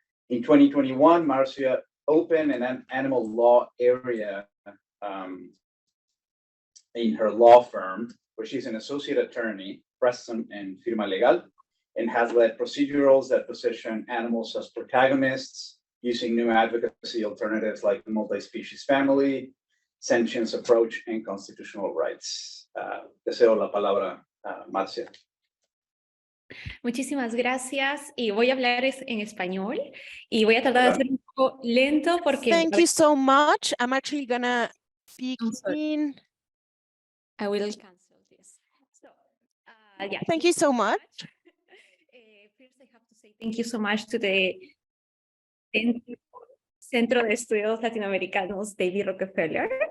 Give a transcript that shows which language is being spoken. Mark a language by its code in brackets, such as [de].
[en] In 2021, Marcia opened an animal law area in her law firm, where she's an associate attorney, president and [es] firma legal, [en] and has led procedurals that position animals as protagonists using new advocacy alternatives like the multi-species family, sentience approach, and constitutional rights. [es] Deseo la palabra, Marcia. Muchísimas gracias y voy a hablar en español y voy a tratar de hacer un poco lento porque [en] Thank you so much. I'm actually gonna speak in. I will cancel this. So, yeah. Thank you so much. First, I have to say thank you so much to the Centro de Estudios Latinoamericanos David Rockefeller.